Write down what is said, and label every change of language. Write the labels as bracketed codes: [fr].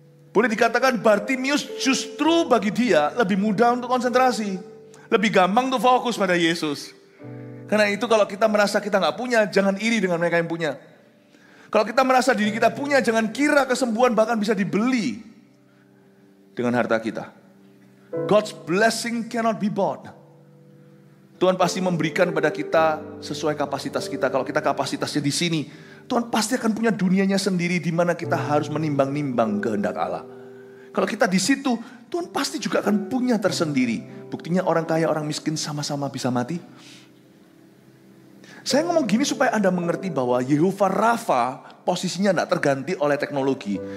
[id] Boleh dikatakan Bartimius justru bagi dia lebih mudah untuk konsentrasi. Lebih gampang untuk fokus pada Yesus. Karena itu kalau kita merasa kita gak punya, jangan iri dengan mereka yang punya. Kalau kita merasa diri kita punya, jangan kira kesembuhan bahkan bisa dibeli dengan harta kita. [en] God's blessing cannot be bought. [id] Tuhan pasti memberikan pada kita sesuai kapasitas kita. Kalau kita kapasitasnya di sini, Tuhan pasti akan punya dunianya sendiri di mana kita harus menimbang-nimbang kehendak Allah. Kalau kita di situ, Tuhan pasti juga akan punya tersendiri. Buktinya orang kaya, orang miskin sama-sama bisa mati. Saya ngomong gini supaya Anda mengerti bahwa Yehova Rafa posisinya tidak terganti oleh teknologi.